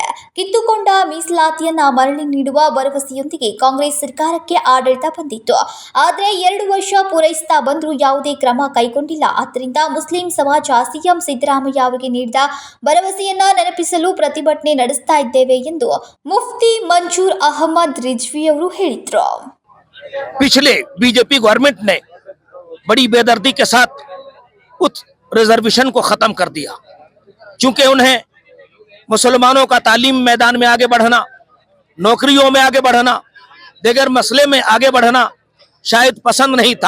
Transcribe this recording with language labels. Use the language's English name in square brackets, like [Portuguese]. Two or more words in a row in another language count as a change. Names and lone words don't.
[Kannada] ಕಿತ್ತುಕೊಂಡ ಮೀಸಲಾತಿಯನ್ನ ಮರಳಿ ನೀಡುವ ಭರವಸೆಯೊಂದಿಗೆ ಕಾಂಗ್ರೆಸ್ ಸರ್ಕಾರಕ್ಕೆ ಆಡಳಿತ ಬಂದಿತ್ತು. ಆದರೆ 2 ವರ್ಷ ಪೂರೈಸ್ತಾ ಬಂದರೂ ಯಾವುದೇ ಕ್ರಮ ಕೈಗೊಂಡಿಲ್ಲ. ಆದ್ದರಿಂದ ಮುಸ್ಲಿಂ ಸಮಾಜ ಸಿಎಂ ಸಿದ್ದರಾಮಯ್ಯ ಅವರಿಗೆ ನೀಡಿದ ಭರವಸೆಯನ್ನ ನೆನಪಿಸಲು ಪ್ರತಿಭಟನೆ ನಡೆಸ್ತಾ ಇದ್ದೇವೆ ಎಂದು मुफ्ती मंजूर अहमद रिजवी ಹೇಳಿದ್ರು. [Urdu] پچھلے بی جے پی گورنمنٹ نے بڑی بےدردی کے ساتھ اس ریزرویشن کو ختم کر دیا، کیونکہ انہیں مسلمانوں کا تعلیم میدان میں آگے بڑھنا، نوکریوں میں آگے بڑھنا، دیگر مسلے میں آگے بڑھنا شاید پسند نہیں تھا.